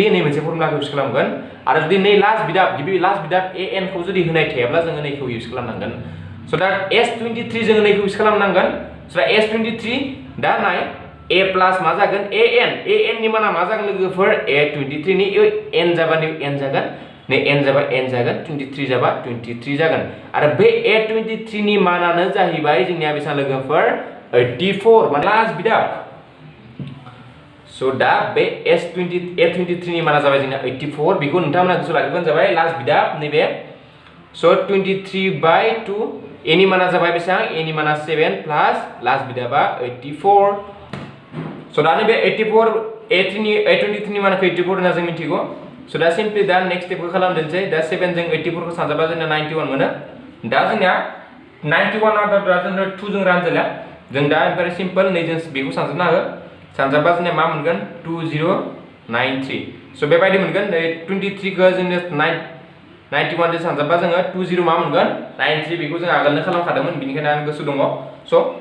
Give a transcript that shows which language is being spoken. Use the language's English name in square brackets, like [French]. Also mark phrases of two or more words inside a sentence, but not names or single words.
[Bodo] नै मोनसे फर्मुलाखौ इउज खालामगोन आरो जुदि नै लास्ट बिदाब गिबि लास्ट बिदाब an खौ जुदि होनाय थायाब्ला जोङो नैखौ इउज खालामनांगन सो दा s23 जोङो नैखौ इउज खालामनांगन सो दा s23 दा नाय a प्लस मा जागोन an नि माना मा जागोन लोगोफोर a23 नि n जाबा n जागोन नै n जाबा n जागोन 23 जाबा 23 जागोन आरो बे a23 नि मानानो जाहैबाय जोंनिया बेसां लोगोफोर 84 माने लास्ट बिदाब सो दा बे a23 नि माना जाबाय जोंना 84 बेखौ नोंथांमोना गोसोआव लाखिबानो जाबाय लास्ट बिदाब नैबे सो 23 by 2 a नि माना जाबाय बेसां a नि माना 7 प्लस लास्ट बिदाबा 84 सो दा नैबे 84 a23 नि मानखौ 84 होनना जों मिथिगौ सो दा सिम्पली दा [English] next step [Bodo] खालामदोंसै दा 7 जों 84 खौ सानजाबा जोंना 91 मोनो दा जोंना 91 आदा जोंनो 2 जों रानजाला जों दा ओमफ्राय सिम्पल नै जों बेखौ सानजाबनो हागोन सानजाबा जोंना मा मोनगोन 2093 सो बेबायदि मोनगोन 23 खौ जोंनो 91 जों सानजाबा जोङो 20 मा मोनगोन 93 बेखौ जों आगोलनो खालामखादोंमोन बेनिखायनो आं गोसो दङ सो